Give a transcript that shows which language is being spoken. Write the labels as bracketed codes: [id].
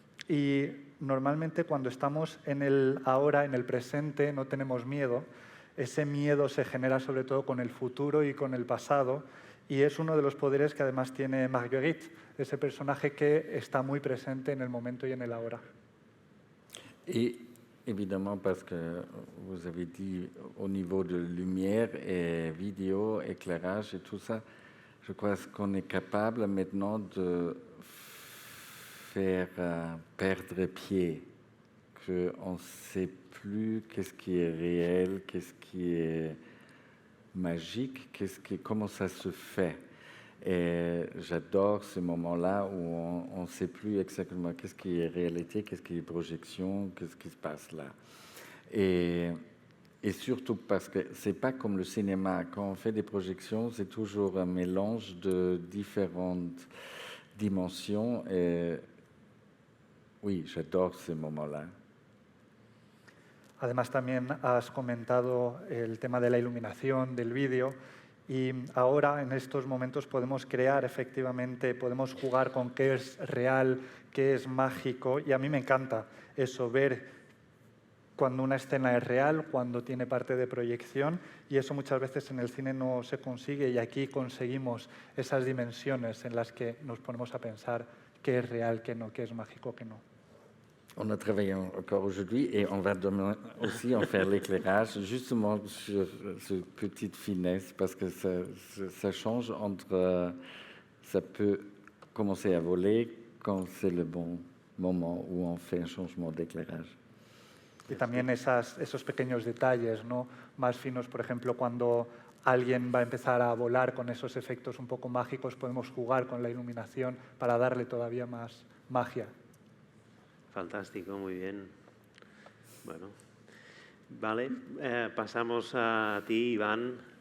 [es] Y normalmente cuando estamos en el ahora, en el presente, no tenemos miedo. Ese miedo se genera sobre todo con el futuro y con el pasado. Y es uno de los poderes que además tiene Marguerite, ese personaje que está muy presente en el momento y en el ahora. [fr] Et évidemment, parce que vous avez dit au niveau de lumière et vidéo, éclairage et tout ça, je crois qu'on est capable maintenant de faire perdre pied, qu'on ne sait plus qu'est-ce qui est réel, qu'est-ce qui est magique, comment ça se fait. Et j'adore ce moment-là où on ne sait plus exactement qu'est-ce qui est réalité, qu'est-ce qui est projection, qu'est-ce qui se passe là. Et surtout parce que ce n'est pas comme le cinéma. Quand on fait des projections, c'est toujours un mélange de différentes dimensions. Et oui, j'adore ce moment-là. [es] Además, también has comentado el tema de la iluminación, del vídeo, y ahora en estos momentos podemos crear efectivamente, podemos jugar con qué es real, qué es mágico, y a mí me encanta eso, ver cuando una escena es real, cuando tiene parte de proyección, y eso muchas veces en el cine no se consigue, y aquí conseguimos esas dimensiones en las que nos ponemos a pensar qué es real, qué no, qué es mágico, qué no. [fr] On a travaillé encore aujourd'hui et on va demain aussi en faire l'éclairage, justement sur cette petite finesse, parce que ça change entre... ça peut commencer à voler quand c'est le bon moment où on fait un changement d'éclairage. [es] Y también esos pequeños detalles, ¿no? Más finos, por ejemplo, cuando alguien va a empezar a volar con esos efectos un poco mágicos, podemos jugar con la iluminación para darle todavía más magia. Fantástico, muy bien. Bueno, vale, pasamos a ti, Iván.